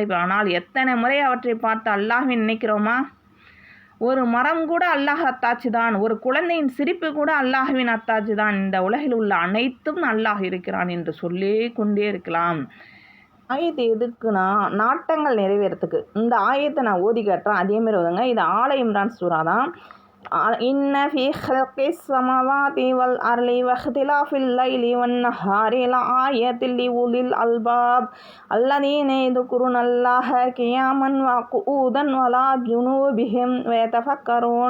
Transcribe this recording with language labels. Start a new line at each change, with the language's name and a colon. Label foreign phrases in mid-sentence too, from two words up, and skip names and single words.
Tamil: ஆனால் எத்தனை முறை அவற்றை பார்த்து அல்லாஹ்வை நினைக்கிறோமா? ஒரு மரம் கூட அல்லாஹ் அத்தாட்சி தான், ஒரு குழந்தையின் சிரிப்பு கூட அல்லாஹ்வின் அத்தாட்சி தான். இந்த உலகில் உள்ள அனைத்தும் அல்லாஹ் இருக்கிறான் என்று சொல்லே கொண்டே இருக்கலாம். ஆயத்து எதுக்குன்னா நாட்டங்கள் நிறைவேறத்துக்கு. இந்த ஆயத்தை நான் ஓதி காட்டுறேன், அதேமாரி ஓதுங்க. இது ஆல இம்ரான் சூரா தான்.
Arabic: إن في خلق السماوات والأرض واختلاف الليل والنهار لآيات لأولي الألباب الذين يذكرون الله قياما وقعودا وعلى جنوبهم ويتفكرون